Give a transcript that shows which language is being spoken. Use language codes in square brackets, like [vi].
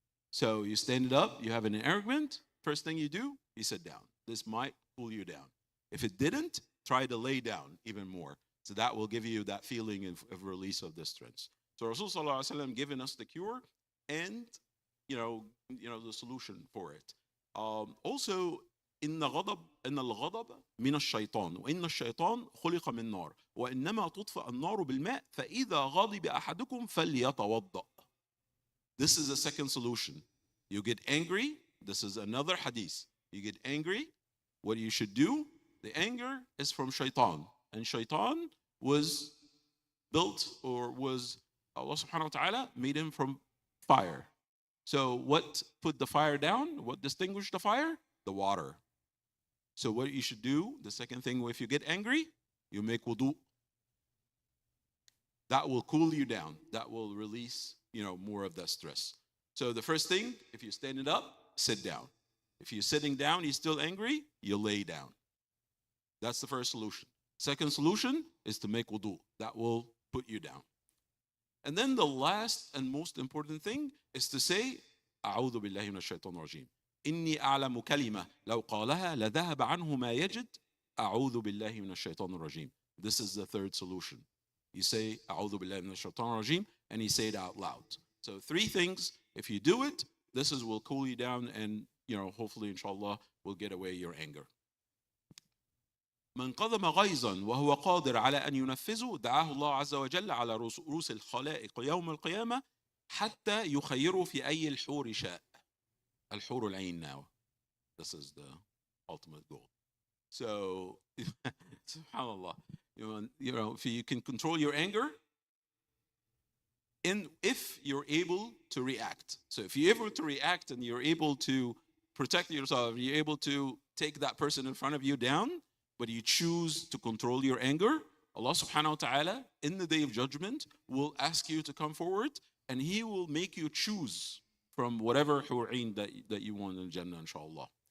[en] So you stand it up, you have an argument, first thing you do, you sit down. This might cool you down. If it didn't, try to lay down even more. So that will give you that feeling of release of distress. So Rasul giving us the cure and the solution for it. [ar] Also, إن الغضب من الشيطان وإن الشيطان خلق من نار وإنما تطفأ النار بالماء فإذا غضب أحدكم فليتوضأ. [en] This is a second solution. You get angry. This is another hadith. You get angry. What you should do? The anger is from shaitan. And shaitan was built, or was Allah subhanahu wa ta'ala made him from fire. So what put the fire down? What distinguished the fire? The water. So what you should do, the second thing, if you get angry, you make wudu. That will cool you down. That will release, more of that stress. So the first thing, if you're standing up, sit down. If you're sitting down, you're still angry, you lay down. That's the first solution. Second solution is to make wudu. That will put you down. And then the last and most important thing is to say, [ar] أعوذ بالله من الشيطان الرجيم. إني أعلم كلمة لو قالها لذهب عنه ما يجد أعوذ بالله من الشيطان الرجيم. [en] This is the third solution. You say [ar] أعوذ بالله من الشيطان الرجيم [en] and you say it out loud. So three things. If you do it, will cool you down and hopefully inshallah will get away your anger. [ar] من قدم غيظا وهو قادر على أن ينفذه دعاه الله عز وجل على رؤوس الخلائق يوم القيامة حتى يخيره في أي الحور شاء. الحور العين now. [en] This is the ultimate goal. So, subhanallah, if you can control your anger, and if you're able to react. So if you're able to react and you're able to protect yourself, you're able to take that person in front of you down, but you choose to control your anger, Allah subhanahu wa ta'ala in the day of judgment will ask you to come forward and He will make you choose from whatever hur'in that you want in Jannah, inshallah.